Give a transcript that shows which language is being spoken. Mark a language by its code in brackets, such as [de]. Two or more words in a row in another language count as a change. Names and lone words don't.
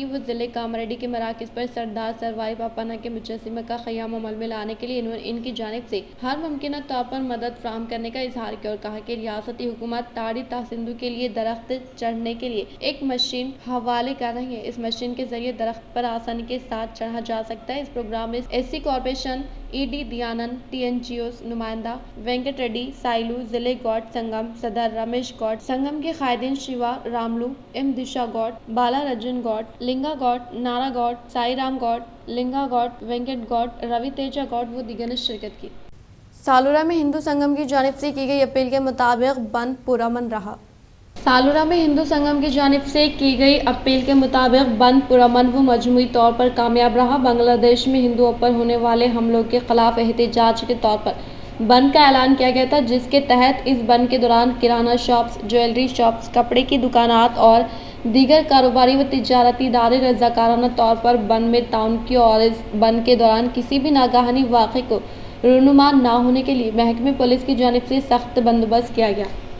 [ur] وہ ضلع کاماریڈی کے مراکز پر سردار سروائی پاپنا کے مجسمہ کا قیام عمل میں لانے کے لیے ان کی جانب سے ہر ممکن طور پر مدد فراہم کرنے کا اظہار کیا اور کہا کہ ریاستی حکومت تاڑی تاسندو کے لیے درخت چڑھنے کے لیے ایک مشین حوالے کر رہی ہے. اس مشین کے ذریعے درخت پر آسانی کے ساتھ چڑھا جا سکتا ہے. اس پروگرام میں ایس سی کارپوریشن، ای ڈی دیانند، ٹی این جی او نمائندہ وینکٹ ریڈی، سائلو، ضلع گوڈ سنگم صدر رمیش گوڈ، سنگم کے قائدین شیوا راملو، ایم دیشا گوڈ، بالا رجن گوڈ، لنگا گوڈ، نارا گوڈ، سائی رام گوڈ، لنگا گوڈ، وینکٹ گوڈ، روی تیجا گوڈ و دیگر نے شرکت کی. سالورا میں ہندو سنگم کی جانب سے کی گئی اپیل کے مطابق بند پرامن رہا. سالورا میں ہندو سنگم کی جانب سے کی گئی اپیل کے مطابق بند پرامن و مجموعی طور پر کامیاب رہا. بنگلہ دیش میں ہندوؤں پر ہونے والے حملوں کے خلاف احتجاج کے طور پر بند کا اعلان کیا گیا تھا، جس کے تحت اس بند کے دوران کرانہ شاپس, [en] jewellery shops, [ur] کپڑے کی دکانات اور دیگر کاروباری و تجارتی ادارے رضاکارانہ طور پر بند میں تعاون کی اور اس بند کے دوران کسی بھی ناگہانی واقعے کو رونما نہ ہونے کے لیے محکمہ پولیس کی جانب سے سخت بندوبست کیا گیا.